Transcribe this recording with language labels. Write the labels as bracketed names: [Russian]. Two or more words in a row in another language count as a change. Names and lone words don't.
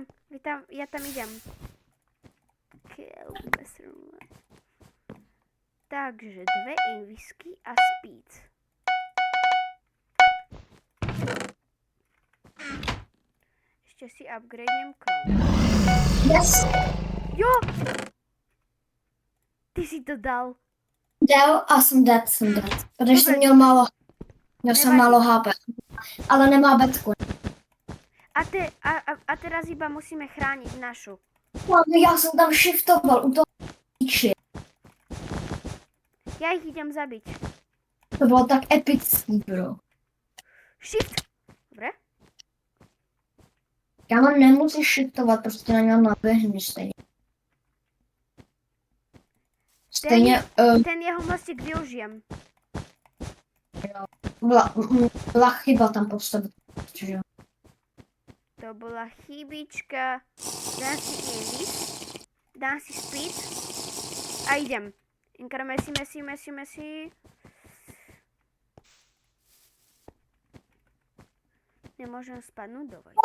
[Slovak] Ja tam idem. Takže 2 invisky a speed. Ešte si upgradenem Chrome. Yes. [Czech] Jo! Ty si to dal. Dal a jsem dead. Protože jsem měl málo. Měl jsem Nevadí. málo HP. Ale nemá betku. [Slovak] A teraz iba musíme chrániť našu. [Czech] No, já jsem tam shiftoval u toho píči. [Slovak] Ja ich idem zabiť. [Czech] To bylo tak epický, bro. [Slovak] Shift! Dobre? [Czech] Já mám nemusím shiftovat, prostě na něm naběhnu stejně. Stejně [Slovak] Ten jeho mostík využijem. [Czech] byla chyba tam postavit. Že? [Slovak] To bola chybička. Dám si invis. Dám si speed. A idem. Inkar Messi. Nemôžem spadnúť do vody.